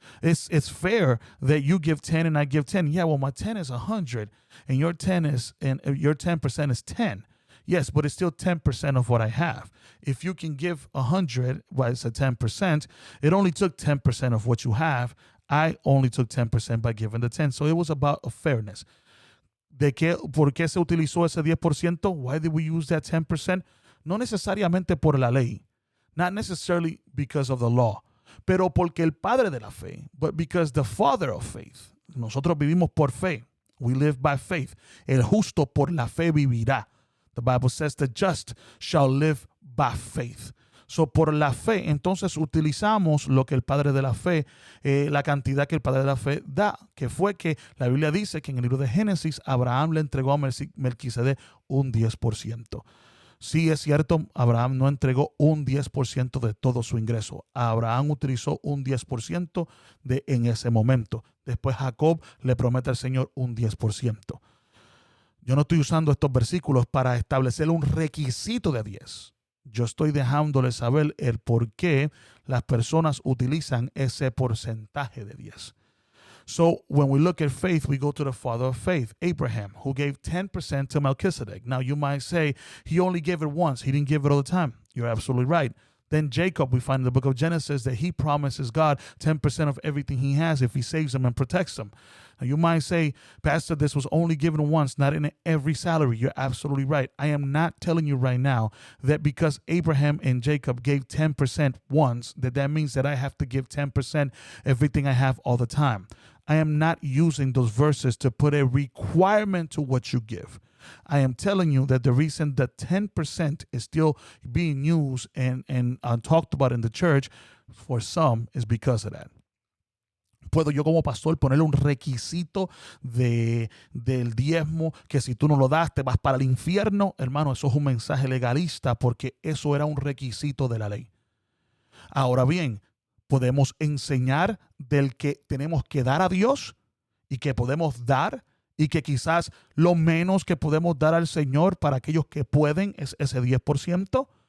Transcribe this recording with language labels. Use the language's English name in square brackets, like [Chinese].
[English] It's fair that you give 10 and I give 10. Yeah, well, my 10 is 100 and your 10% is 10. Yes, but it's still 10% of what I have. If you can give 100, well, it's a 10%. It only took 10% of what you have. I only took 10% by giving the 10. So it was about a fairness. [Spanish] ¿Por qué se utilizó ese 10%? [English] Why did we use that 10%? [Spanish] No necesariamente por la ley. [English] Not necessarily because of the law. [Spanish] Pero porque el padre de la fe, [English] but because the father of faith. [Spanish] Nosotros vivimos por fe. [English] We live by faith. [Spanish] El justo por la fe vivirá. [English] The Bible says the just shall live by faith. [Spanish] So, por la fe, entonces utilizamos lo que el padre de la fe, la cantidad que el padre de la fe da, que fue que la Biblia dice que en el libro de Génesis, Abraham le entregó a Melquisedec un 10%. Sí, es cierto, Abraham no entregó un 10% de todo su ingreso. Abraham utilizó un 10% en ese momento. Después Jacob le promete al Señor un 10%. Yo no estoy usando estos versículos para establecer un requisito de 10. Yo estoy dejándole saber el por qué las personas utilizan ese porcentaje de 10. [English] So when we look at faith, we go to the father of faith, Abraham, who gave 10% to Melchizedek. Now you might say he only gave it once. He didn't give it all the time. You're absolutely right. Then Jacob, we find in the book of Genesis that he promises God 10% of everything he has if he saves him and protects him. Now you might say, Pastor, this was only given once, not in every salary. You're absolutely right. I am not telling you right now that because Abraham and Jacob gave 10% once, that means that I have to give 10% everything I have all the time. I am not using those verses to put a requirement to what you give. I am telling you that the reason that 10% is still being used and talked about in the church for some is because of that. [Spanish] ¿Puedo yo como pastor ponerle un requisito del diezmo que si tú no lo das te vas para el infierno? Hermano, eso es un mensaje legalista porque eso era un requisito de la ley. Ahora bien, podemos enseñar del que tenemos que dar a Dios y que podemos dar y que quizás lo menos que podemos dar al Señor para aquellos que pueden es ese 10%.